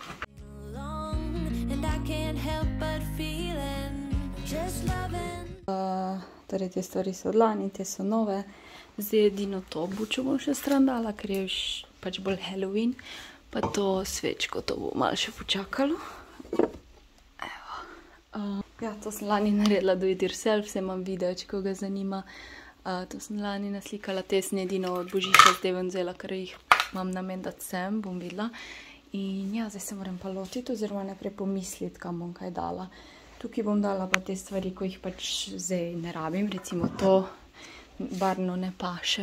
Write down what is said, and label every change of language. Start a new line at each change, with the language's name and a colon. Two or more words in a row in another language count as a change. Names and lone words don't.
Slovenian: Torej, te stvari so od lani, te so nove. Zdaj edino to bučo bom še stran dala, ker je pač bolj Halloween. Pa to svečko, to bo malo še počakalo. Ja, to sem lani naredila
English: do it yourself,
Slovenian: se imam video, če koga zanima. To sem lani naslikala, te sem edino od božiča zdaj ven vzela, ker jih imam namen dati sem, bom videla. In ja, zdaj se moram pa lotiti, oziroma najprej pomisliti, kam bom kaj dala. Tukaj bom dala pa te stvari, ko jih pač zdaj ne rabim, recimo to barvno ne paše.